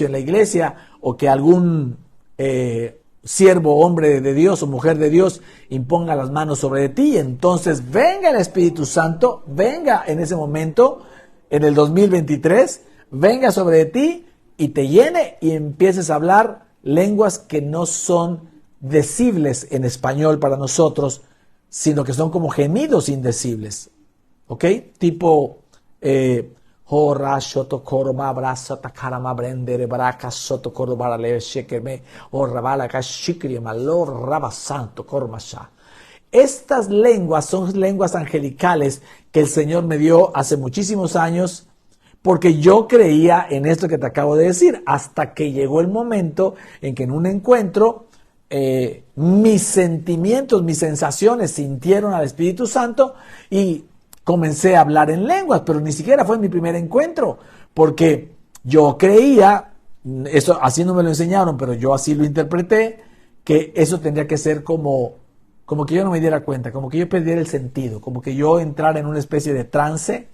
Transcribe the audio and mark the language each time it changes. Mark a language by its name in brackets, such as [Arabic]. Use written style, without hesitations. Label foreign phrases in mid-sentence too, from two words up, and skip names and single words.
[Spanish] en la iglesia, o que algún siervo, hombre de Dios o mujer de Dios imponga las manos sobre ti, y entonces venga el Espíritu Santo, venga en ese momento, en el 2023, venga sobre ti y te llene y empieces a hablar lenguas que no son decibles en español para nosotros, sino que son como gemidos indecibles. ¿Ok? Tipo Ora shoto koroma brasa takarama brendere baraka soto korobara le shekerme ora bala kashikri malor rabasanto kormasha. Estas lenguas son lenguas angelicales que el Señor me dio hace muchísimos años porque yo creía en esto que te acabo de decir, hasta que llegó el momento en que en un encuentro mis sentimientos, mis sensaciones sintieron al Espíritu Santo y comencé a hablar en lenguas, pero ni siquiera fue mi primer encuentro, porque yo creía, eso así no me lo enseñaron, pero yo así lo interpreté, que eso tendría que ser como que yo no me diera cuenta, como que yo perdiera el sentido, como que yo entrara en una especie de trance.